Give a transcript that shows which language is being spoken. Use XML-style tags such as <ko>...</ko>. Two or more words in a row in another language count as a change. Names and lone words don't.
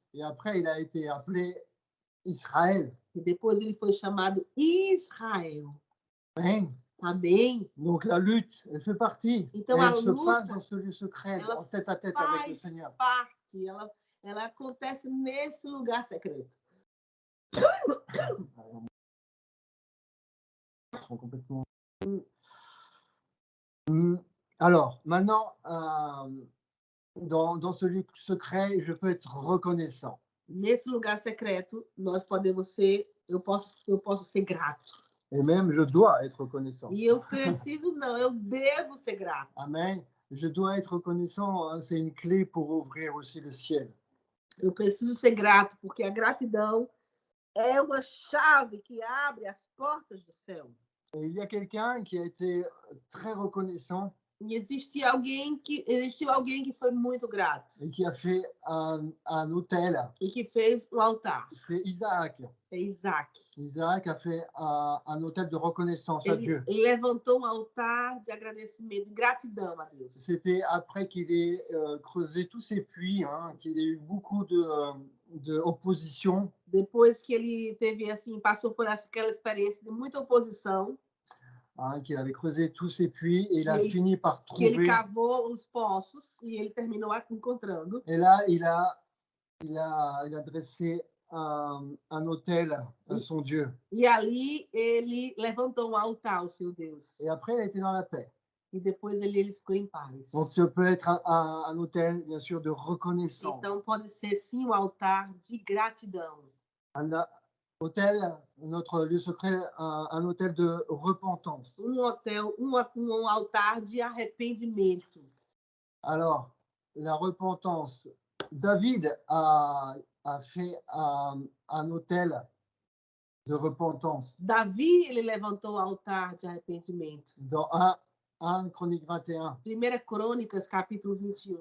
<fr>Et après, il a été appelé Israël.</fr> <pt>E depois ele foi chamado Israel. Amém. Amém.</pt> <fr>Donc la lutte, elle fait partie.</fr> <pt>Então</pt> <fr>elle</fr> <pt>a</pt> <fr>se</fr> <pt>luta,</pt> <fr>passe dans ce lieu secret, en tête à tête avec le Seigneur.</fr> <pt>Ela acontece nesse lugar secreto.</pt> <fr>Complètement. Alors, maintenant, dans ce lieu secret, je peux être reconnaissant.</fr> <pt>Nesse lugar secreto, nós podemos ser, eu posso ser grato.</pt> <fr>Et même, je dois être reconnaissant.</fr> <pt>E eu preciso, não, eu devo ser grato.</pt> <fr>Amen. Je dois être reconnaissant, hein, c'est une clé pour ouvrir aussi le ciel.</fr> <pt>Eu preciso ser grato, porque a gratidão é uma chave que abre as portas do céu.</pt> <fr>Et il y a quelqu'un qui a été très reconnaissant.</fr> <pt>E existiu alguém que foi muito grato</pt> <fr>et qui a fait un autel.</fr> <pt>e que fez um altar.</pt> <fr>C'est Isaac.</fr> <pt>É Isaac.</pt> <fr>Isaac a fait un autel de reconnaissance à Dieu.</fr> <pt>Ele levantou um altar de agradecimento, de gratidão a Deus.</pt> <fr>C'était après qu'il ait creusé tous ses puits, hein, qu'il ait eu beaucoup de opposition.</fr> <pt>Depois que ele teve assim, passou por aquela experiência de muita oposição,</pt> <fr>Hein, qu'il avait creusé tous ses puits et il a Qu'il- fini par</fr> <pt>que ele</pt> <fr>trouver.</fr> <pt>cavou os poços e ele terminou encontrando.</pt> <fr>Et là, il a dressé un autel à son Dieu.</fr> <pt>E ali ele levantou um altar ao seu Deus.</pt> <fr>Et après, il a été dans la paix.</fr> <pt>E depois ele ficou em paz.</pt> <fr>Donc, ça peut être un autel, bien sûr, de reconnaissance.</fr> <pt>Então pode ser sim um altar de gratidão.</pt> <fr>Un autel, notre lieu secret, un autel de repentance.</fr> <pt>Um altar de arrependimento.</pt> <fr>Alors, la repentance, David a fait un autel de repentance</fr> <pt>Davi, ele levantou o altar de arrependimento.</pt> <fr>dans 1 Chronique 21.</fr> <pt>1 Crônicas, capítulo 21.</pt>